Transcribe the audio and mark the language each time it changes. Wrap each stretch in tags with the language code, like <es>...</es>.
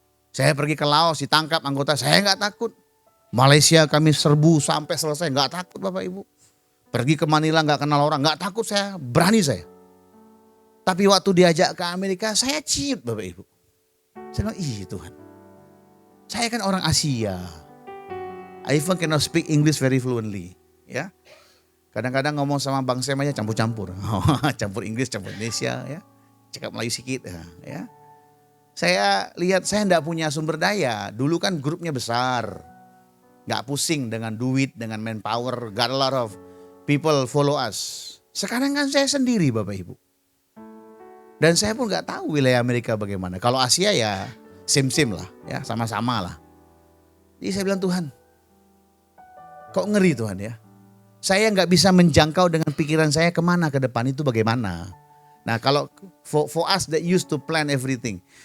<id>Saya pergi ke Laos, ditangkap anggota, saya gak takut. Malaysia kami serbu sampai selesai, gak takut Bapak Ibu. Pergi ke Manila gak kenal orang, gak takut saya, berani saya. Tapi waktu diajak ke Amerika, saya ciut Bapak Ibu. Saya bilang, Tuhan. Saya kan orang Asia.</id> <en>I even cannot speak English very fluently.</en> <id>Ya. Kadang-kadang ngomong sama Bang Sem aja campur-campur. Campur Inggris, campur Indonesia. Ya. Cakap Melayu sedikit. Ya. Saya lihat saya enggak punya sumber daya. Dulu kan grupnya besar. Gak pusing dengan duit, dengan manpower.</id> <en>Got a lot of people follow us.</en> <id>Sekarang kan saya sendiri Bapak Ibu. Dan saya pun gak tahu wilayah Amerika bagaimana. Kalau Asia ya sim-sim lah, ya sama-sama lah. Jadi saya bilang Tuhan, kok ngeri Tuhan ya. Saya gak bisa menjangkau dengan pikiran saya kemana ke depan itu bagaimana. Nah kalau</id> <en>for us that used to plan everything.</en>